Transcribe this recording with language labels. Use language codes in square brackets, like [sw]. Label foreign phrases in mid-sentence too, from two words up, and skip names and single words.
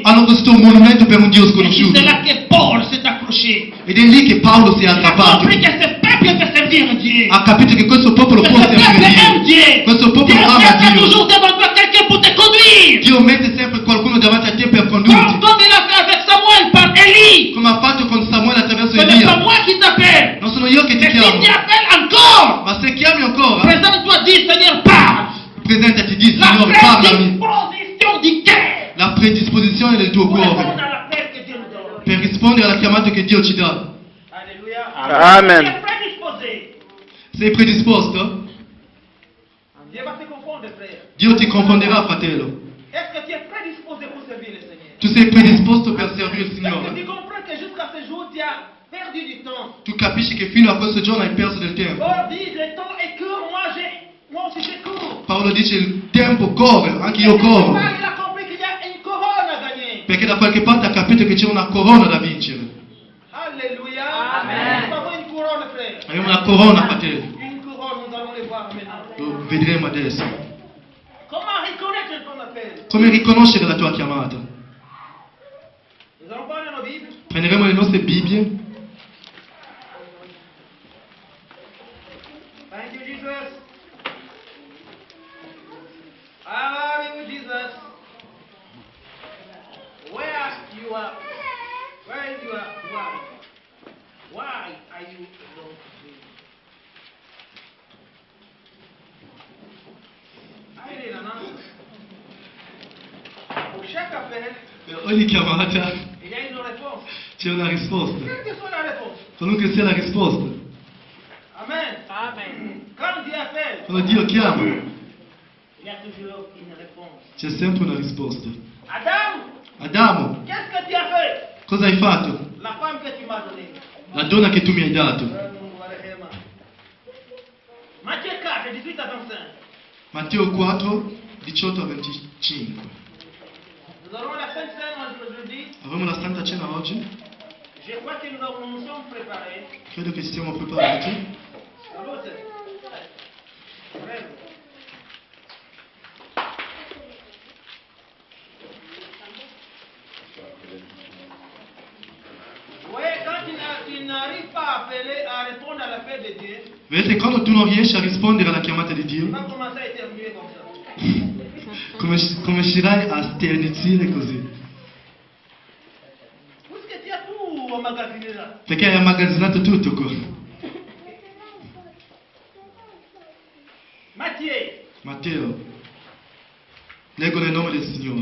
[it] hanno costruito un monumento per un Dio [fr] Et c'est [it] sconosciuto. [fr] là que Paul s'est accroché. [it] Ed è lì che Paolo si è [fr] Il a [it] aggrappato. [fr] compris que ce peuple peut servir Dieu. [it] Ha capito che questo popolo [fr] Que [it] può [fr] ce peuple [it] servire [fr] aime [it] Dio. [fr] Dieu. [it] Questo popolo [fr] Dieu [it] ama [fr] met [it] Dio. [fr] toujours devant toi quelqu'un pour te conduire. [it] Dio mette sempre qualcuno davanti a te per condurti. [fr] Comme il a fait avec Samuel par Élie. [it] Come ha fatto con Samuele attraverso [fr] Ce n'est pas [it] Elia. [fr] moi qui t'appelle. [it] Non sono io che ti [fr] Mais si [it] chiamo. [fr] tu appelles encore, [it] Ma se chiami ancora, [fr] présente-toi, dis Seigneur, parle. [it] presentati, di [fr] La [it] Signore, parlami. [fr] prédisposition du cœur [it] La predisposizione del tuo [fr] pour répondre [it] cuore [fr] à l'appel que Dieu nous donne. [it] per rispondere alla chiamata che Dio ci dà. [fr] Alléluia. Amen. Tu es prédisposé. [it] Sei predisposto? [fr] Dieu va te confondre, frère. [it] Dio ti confonderà, fratello. [fr] Est-ce que tu es prédisposé pour servir le Seigneur? [it] Tu sei predisposto per servire il [fr] Est-ce que [it] Signore. [fr] tu comprends que jusqu'à ce jour, tu as perdu du temps? [it] Tu capisci che fino a questo giorno hai perso del tempo. [fr] Paul dit, le temps est court, moi aussi j'ai court. [it] Paolo dice il tempo corre, anche io corro. [fr] Il a compris qu'il y a une couronne à gagner. [it] Perché da qualche parte ha capito che c'è una corona da vincere. [fr] Alléluia. Nous avons une couronne, frère. [it] Abbiamo una corona, fratello. [fr] Une couronne, nous allons le voir maintenant. [it] Lo vedremo adesso. [fr] Comment reconnaître ton appel? [it] Come riconoscere la tua chiamata? [fr] Nous allons prendre nos Bibles. [it] Prenderemo le nostre Bibbie. [en] Thank you, Jesus. Hallelujah, Jesus. Where you are? Where you are? Why are you alone today? [fr] Allez, Nana. Pour chaque appel, [it] Per ogni chiamata [fr] il y a une réponse. [it] c'è una risposta. [fr] Quelle que soit la réponse. [it] Qualunque sia la risposta. [fr] Amen. Amen. Quand Dieu appelle, [it] Quando Dio chiama, [fr] il y a toujours une réponse. [it] c'è sempre una risposta. [fr] Adam, [it] Adamo, [fr] qu'est-ce que tu as fait? [it] cosa hai fatto? [fr] La femme que tu m'as donnée. [it] La donna che tu mi hai dato. [fr] Matthieu 4, 18 à 25. [it] Matteo 4, 18 a 25. [fr] Nous allons à la Sainte Seine aujourd'hui. [it] Avremo la Santa Cena oggi? [fr] Je crois que nous sommes préparés. [it] Credo che ci siamo preparati. Salute. Prego. [fr] Oui, quand tu n'arrives pas à appeler, à répondre à l'appel de Dieu, [it] Vedete, quando tu non riesci a rispondere alla chiamata di [fr] tu [it] Dio, [fr] vas commencer à éternuer comme ça. [it] comincerai a sternizire così. [fr] Puisque tu as tout emmagasiné là. [it] Perché hai immagazzinato tutto qua. [fr] Matthieu. [it] Matteo, leggo nel nome del Signore.